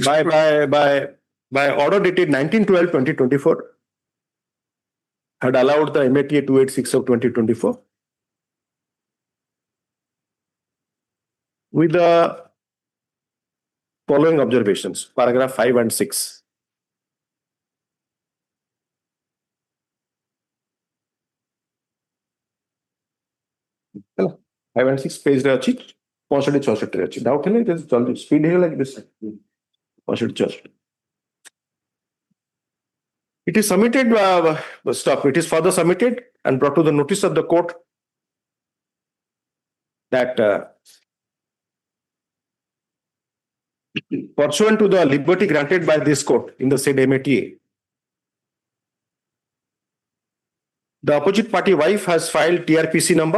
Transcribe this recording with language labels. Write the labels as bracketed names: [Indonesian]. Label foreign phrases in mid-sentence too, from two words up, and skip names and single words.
[English] By order dated 19/12/2024, had allowed the MATA 286 of 2024 with the following observations, paragraph 5 and 6. [Odia] ହେଲା 5 and 6 page ରେ ଅଛି 65 66 ରେ ଅଛି ଡାଉଟ୍ ହେଲେ ଜଲ୍ଦି ସ୍ପିଡ୍ ହେଇଗଲା କି ବେଶୀ 65 66 [English] it is submitted stop it is further submitted and brought to the notice of the court that pursuant to the liberty granted by this court in the said MATA, the opposite party wife has filed TRPC number